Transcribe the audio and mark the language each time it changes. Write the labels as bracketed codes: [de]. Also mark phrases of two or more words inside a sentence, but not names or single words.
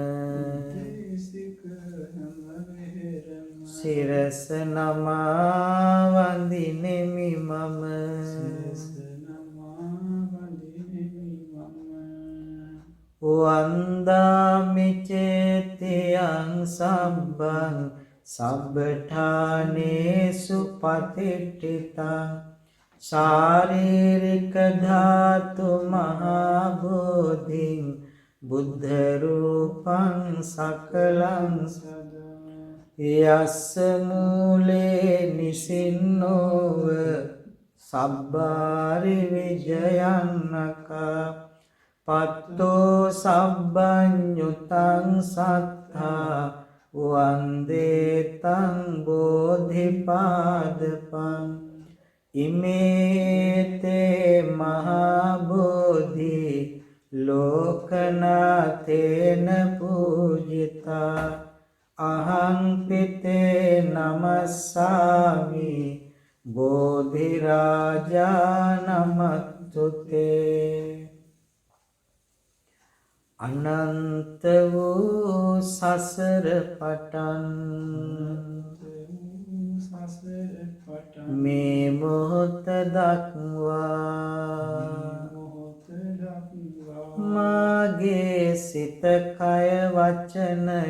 [si] සිරස නමා වඳිනෙමි මම [pi] වන්දාමි චේතියං සබ්බං සබ්බඨානේසු පතිට්ඨිතං ශාරීරික ධාතු මහා බෝධිං බුද්ධ රූපං සකලං යස්ස මූලේ නිසින්නෝව සබ්බාරි විජයන්නකා පත්තෝ සබ්බඤ්ඤුතං සත්තා වන්දේතං බෝධිපාදපං ඉමේතේ මහා බෝධි ලෝකනාතේන පූජිතා අහං පිතේ නමස්සාමි බෝධි රාජා නමස්තුතේ [si] අනන්ත වූ සසර පටන් මේ මොහොත දක්වා මාගේ සිත කය වචන